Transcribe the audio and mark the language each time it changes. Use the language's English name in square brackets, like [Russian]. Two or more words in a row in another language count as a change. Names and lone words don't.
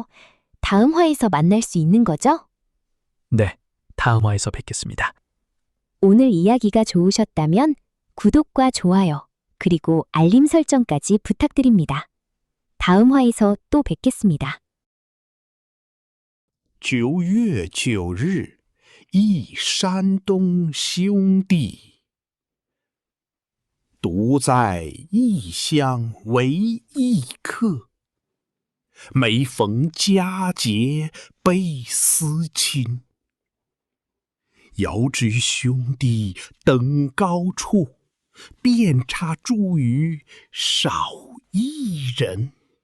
[Korean] 다음 화에서 만날 수 있는 거죠? 네, 다음 화에서 뵙겠습니다. 오늘 이야기가 좋으셨다면 구독과 좋아요, 그리고 알림 설정까지 부탁드립니다. 다음 화에서 또 뵙겠습니다. [Chinese] 9 月9日，忆山东兄弟，独在异乡为异客。每逢佳节倍思亲，遥知兄弟登高处，遍插茱萸少一人。